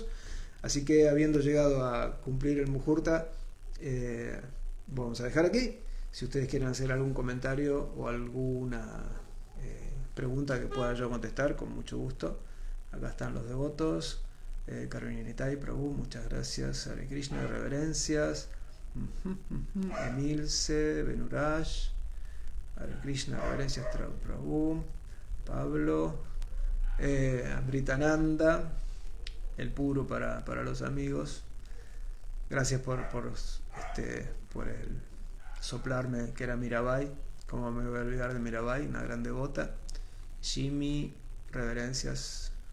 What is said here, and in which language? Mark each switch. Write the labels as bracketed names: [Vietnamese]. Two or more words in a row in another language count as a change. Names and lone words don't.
[Spanish] Así que habiendo llegado a cumplir el muhurta, vamos a dejar aquí. Si ustedes quieren hacer algún comentario o alguna pregunta que pueda yo contestar, con mucho gusto. Acá están los devotos. Karuninitai Prabhu, muchas gracias. [Sanskrit] Hare Krishna, [Spanish] reverencias. Emilce, Benuraj. [Sanskrit] Hare Krishna, [Spanish] reverencias Prabhu. Pablo. Amritananda. El puro para los amigos. Gracias por el soplarme que era Mirabai. Como me voy a olvidar de Mirabai, una gran devota. Jimmy, reverencias.